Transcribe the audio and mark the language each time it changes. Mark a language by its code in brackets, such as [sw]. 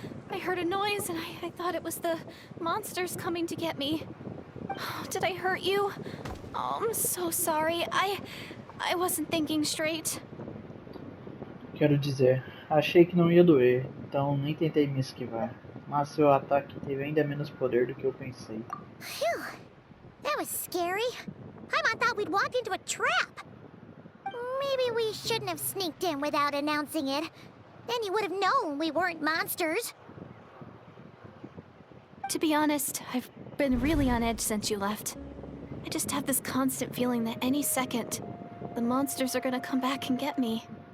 [en] I heard a noise and I thought it was the monsters coming to get me. Did I hurt you? Oh, I'm so sorry. I wasn't thinking straight. [pt] Quero dizer, achei que não ia doer, então nem tentei me esquivar. Mas seu ataque teve ainda menos poder do que eu pensei. [en] Phew, that was scary. Paimon thought we'd walked into a trap. Maybe we shouldn't have sneaked in without announcing it. Then you would have known we weren't monsters. To be honest, I've been really on edge since you left. I just have this constant feeling that any second, the monsters are gonna come back and get me.